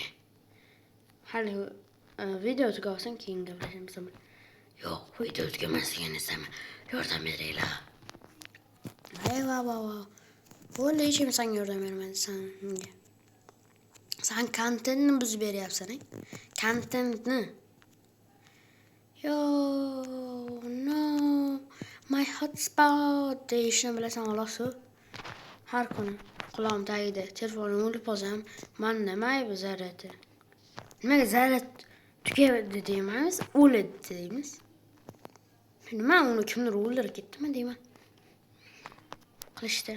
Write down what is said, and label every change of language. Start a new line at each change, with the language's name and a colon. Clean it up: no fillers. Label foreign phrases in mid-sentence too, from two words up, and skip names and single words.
Uzbek: Hali video tugasin keyin gaplashamiz. Yo'q, video tugamasligini istaman. Yordam beringlar. Wow. Bo'ldi, hech kim senga yordam bermadi senga. Sen kontentni buzib beryapsan, kontentni.
English: No. My hotspot
Uzbek: deyishni bilasan xolos. Har kuni quloqim tagida telefonimni olib olsam, men nima zarati? Nimaga zarat tugadi deymiz, o'ladi deymiz. Nima uni kimdir o'ldirib ketdimi deyman. Qilishdi.